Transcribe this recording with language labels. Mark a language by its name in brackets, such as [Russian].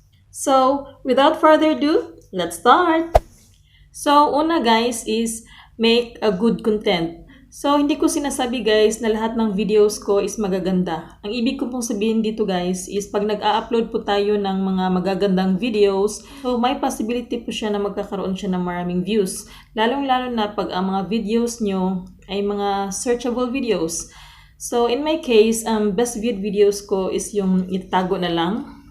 [English] So, without further ado, let's start! So, una guys is make a good content. [Filipino] So, hindi ko sinasabi guys na lahat ng videos ko is magaganda. Ang ibig ko pong sabihin dito guys is pag nag-a-upload po tayo ng mga magagandang videos, so may possibility po siya na magkakaroon siya ng maraming views. Lalong-lalo na pag ang mga videos nyo ay mga searchable videos. [English] So, in my case, best viewed videos ko is [Filipino] yung itago na lang.